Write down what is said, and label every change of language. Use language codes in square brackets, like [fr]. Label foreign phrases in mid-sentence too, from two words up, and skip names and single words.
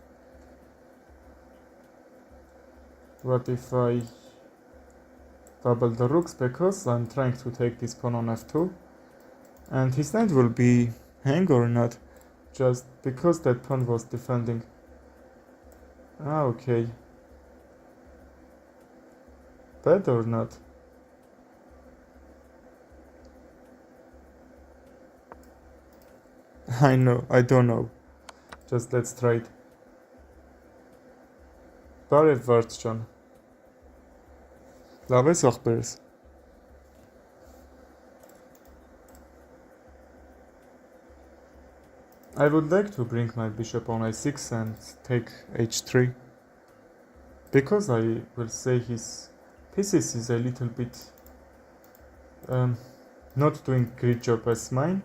[en] What if I double the rooks, because I'm trying to take this pawn on f2 and his knight will be hang or not, just because that pawn was defending. Ah, okay. Bad or not? I know, I don't know. Just let's try it. [hy] Բարև Վարդ ջան։ Լավ ես ախպերս։ [en] I would like to bring my bishop on a6 and take h3 because I will say his pieces is a little bit not doing great job as mine.